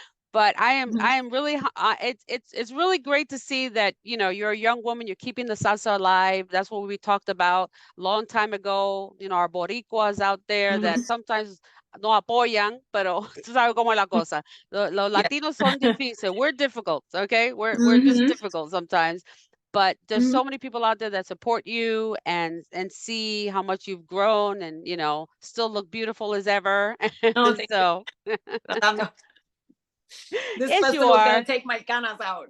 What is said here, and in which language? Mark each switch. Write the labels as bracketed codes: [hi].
[en] But I am really, it's really great to see that, you're a young woman, you're keeping the salsa alive. That's what we talked about a long time ago. Our boricuas out there that sometimes [es] no apoyan, pero tú sabes cómo es la cosa. Los Latinos son difíciles. [en] We're difficult, okay? We're just difficult sometimes. But there's so many people out there that support you and see how much you've grown and, still look beautiful as ever. Oh, so this festival is gonna take my canas out.